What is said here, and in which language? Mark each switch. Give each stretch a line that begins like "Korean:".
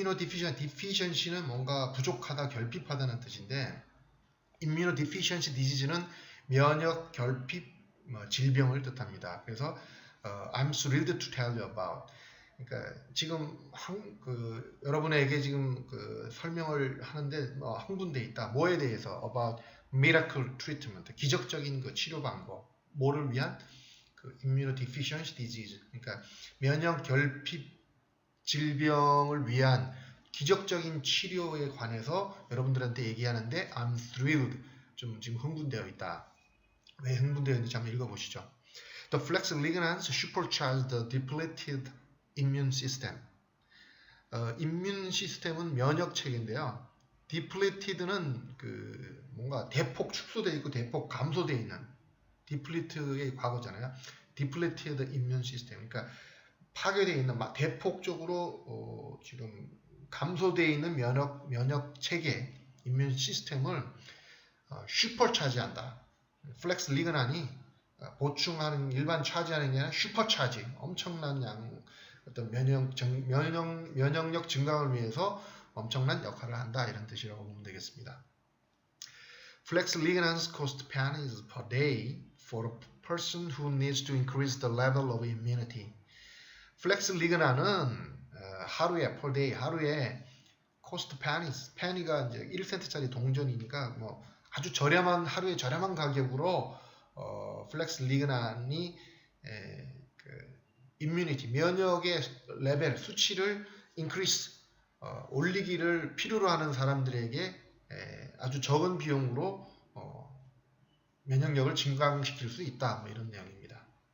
Korean: deficiency는 뭔가 부족하다, 결핍하다는 뜻인데, immunodeficiency disease는 면역 결핍 질병을 뜻합니다. 그래서
English: I'm thrilled to tell you about.
Korean: 그러니까 지금 여러분에게 지금 그 설명을 하는데 흥분돼 있다. 뭐에 대해서?
English: About miracle treatment,
Korean: 기적적인 그 치료 방법. 뭐를 위한? 그 immunodeficiency disease. 그러니까 면역 결핍 질병을 위한 기적적인 치료에 관해서 여러분들한테 얘기하는데,
English: I'm thrilled,
Korean: 좀 지금 흥분되어 있다. 왜 흥분되어 있는지 한번 읽어보시죠.
English: The flex ligands supercharge the depleted immune system.
Korean: immune 시스템은 면역 체계인데요. depleted는 그 뭔가 대폭 축소되어 있고 대폭 감소되어 있는, deplete의 과거잖아요.
English: depleted immune system.
Korean: 그러니까 파괴되어 있는, 대폭적으로 지금 감소되어 있는 면역 체계, immune 시스템을 슈퍼차지한다. 플렉스 리그난이 보충하는, 일반 차지하는 게 아니라 슈퍼차지, 엄청난 양, 어떤 면역력 증강을 위해서 엄청난 역할을 한다, 이런 뜻이라고 보면 되겠습니다.
English: Flex ligands cost pennies per day for a person who needs to increase the level of immunity.
Korean: 플렉스 리그난은 하루에, per day, 하루에
English: cost pennies,
Korean: penny가 이제 1센트짜리 동전이니까 뭐 아주 저렴한, 하루에 저렴한 가격으로 플렉스 리그난이 immunity, 면역의 레벨, 수치를 increase, 올리기를 필요로 하는 사람들에게 아주 적은 비용으로 면역력을 증강시킬 수 있다, 뭐 이런 내용입니다.